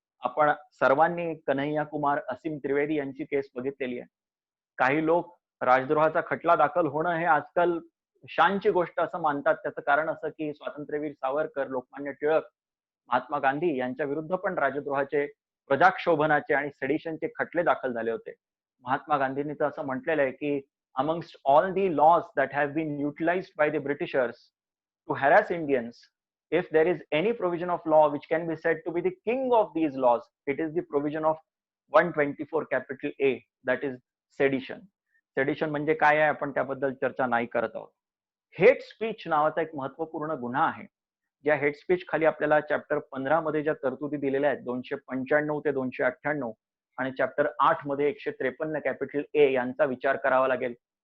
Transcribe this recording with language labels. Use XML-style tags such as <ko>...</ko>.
<mr>आपण सर्वांनी कन्हैया कुमार, असीम त्रिवेदी यांची केस बघितलेली आहे. काही लोक राजद्रोहाचा खटला दाखल होणं हे आजकाल शानची गोष्ट असं मानतात. त्याचं कारण असं की स्वातंत्र्यवीर सावरकर, लोकमान्य टिळक, महात्मा गांधी यांच्या विरुद्ध पण राजद्रोहाचे, प्रजाक्षोभनाचे आणि सेडिशनचे खटले दाखल झाले होते. महात्मा गांधींनी तर असं म्हटलेलं आहे की</mr> <en>Amongst all the laws that have been utilised by the Britishers to harass Indians, if there is any provision of law which can be said to be the king of these laws, it is the provision of 124 capital A, that is sedition.</en> <mr>Sedition म्हणजे काय आहे आपण त्याबद्दल चर्चा नाही करत आहोत. Hate speech नावाचा एक महत्वपूर्ण गुन्हा आहे. ज्या हेट स्पीच खाली आपल्याला चॅप्टर 15 मध्ये ज्या तरतुदी दिलेल्या आहेत 295 ते 298 आणि चॅप्टर 8 मध्ये 153 कॅपिटल ए यांचा विचार करावा लागेल.</mr>